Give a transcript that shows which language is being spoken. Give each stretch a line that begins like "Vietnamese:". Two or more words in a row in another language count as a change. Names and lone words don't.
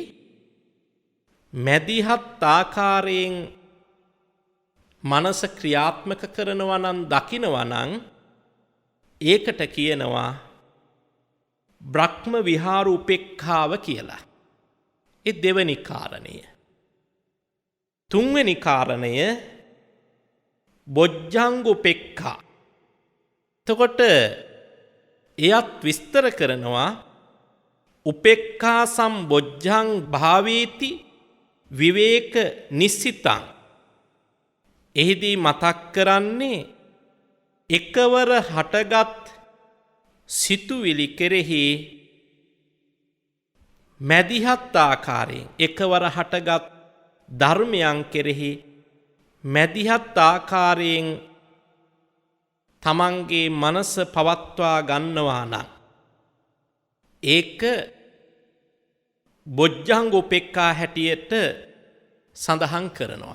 Sinhala: මැදිහත් ආකාරයෙන් මනස ක්‍රියාත්මක කරනවා නම් දකිනවා නම් ඒකට කියනවා බ්‍රහ්ම විහාර උපේක්ඛාව කියලා. ඒ දෙවෙනි කාරණය. තුන්වෙනි කාරණය බොජ්ජංග උපේක්ඛා. එතකොට එයත් විස්තර කරනවා
Pali: උපේක්ඛා සම්බොජ්ජං භාවේති විවේක නිස්සිතං.
Sinhala: එහිදී මතක් කරන්නේ එකවර හටගත් සිතුවිලි කෙරෙහි මැදිහත් ආකාරයෙන් එකවර හටගත් ධර්මයන් කෙරෙහි මැදිහත් ආකාරයෙන් තමන්ගේ මනස පවත්වා ගන්නවා නම් ඒක බොජ්ජංග උපේක්ඛා හැටියට සඳහන් කරනවා.